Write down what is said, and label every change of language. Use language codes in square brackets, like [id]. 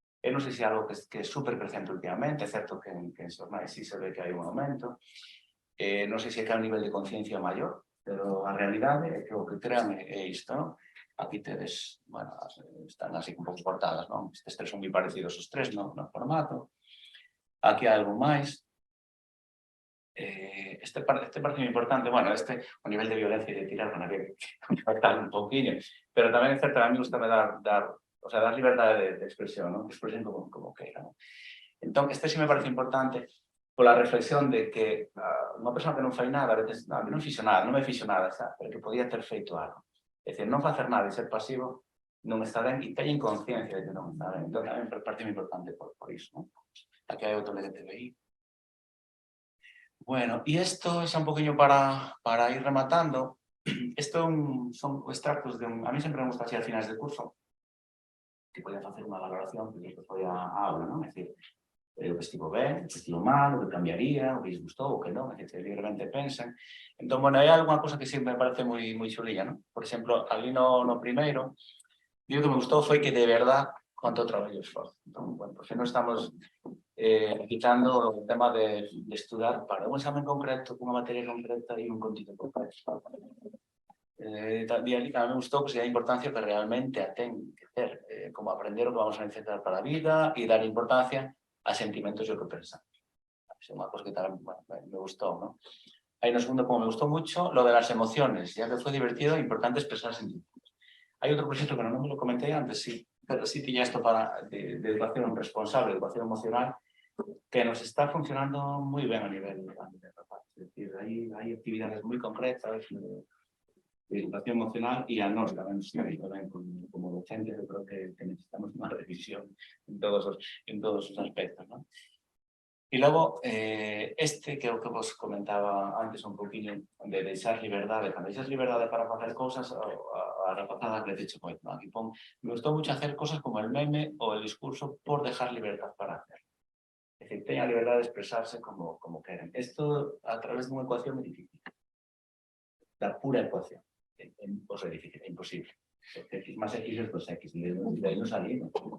[gl] Eu non sei se é algo que é super presente últimamente, é certo que en xornais sí se ve que hai un aumento. Non sei se é que hai un nivel de conciencia maior, pero a realidade é que o que crean é isto, non? Aquí tedes, bueno, están así un pouco cortadas, non? Estes tres son moi parecidos os tres no formato. Aquí hai algo máis. Este parece moi importante, bueno, o nivel de violencia e de tirar con aquel que falta un pouquinho, pero tamén é certo, a mí gusta dar liberdade de expresión, non? Que expresen como queiran. Entón, este sí me parece importante pola reflexión de que unha persoa que non fai nada, a veces, non me fixo nada, pero que podía ter feito algo. É dicir, non facer nada e ser pasivo non está ben e teñen conciencia de que non está ben. Entón, tamén parte moi importante por iso, non? Aquí hai outro LGTBI. Bueno, e isto é un poquinho para ir rematando. Isto son extractos de a mí sempre me gusta así al finais de curso, que podía facer unha valoración, que despois foi a aula, non? É dicir, o que estivo ben, o que estivo mal, o que cambiaría, o que lles gustou, o que non, é dicir, libremente pensen. Entón, bueno, hai algunha cosa que sempre me parece moi chulilla, non? Por exemplo, ali no primeiro, o que me gustou foi que de verdad cuánto traballo e esforzo. Entón, bueno, porque non estamos quitando o tema de estudar para un examen concreto, unha materia concreta e un contido concreto. E ali tamén me gustou que se dá importancia que realmente a ten que ter, como aprender o que vamos a necesitar para a vida e dar importancia a sentimentos e o que pensamos. É unha cosa que tamén me gustou, non? Aí no segundo, como me gustou [es] mucho, lo de las emociones, ya que fue divertido e importante expresar sentimientos. [gl] Hai outro proxecto que non me lo comentei antes, sí, pero sí tiña isto de educación responsable, educación emocional, que nos está funcionando moi ben a nivel rapaz. É dicir, hai actividades moi concretas de educación emocional e a nós tamén como docentes, eu creo que necesitamos unha revisión en todos os aspectos, non? E logo, que é o que vos comentaba antes un poquinho, de deixar liberdade. Cando deixas liberdade para facer cousas, a rapazada crece moito. Aquí me gustou [es] mucho hacer cosas como el meme ou el discurso por dejar libertad para hacer. Es decir, [gl] teñan a liberdade de expresarse como queren. Isto a través dunha ecuación é difícil. Da pura ecuación. É difícil, é imposible. [es] X más X es 2X, [gl] de aí non salimos.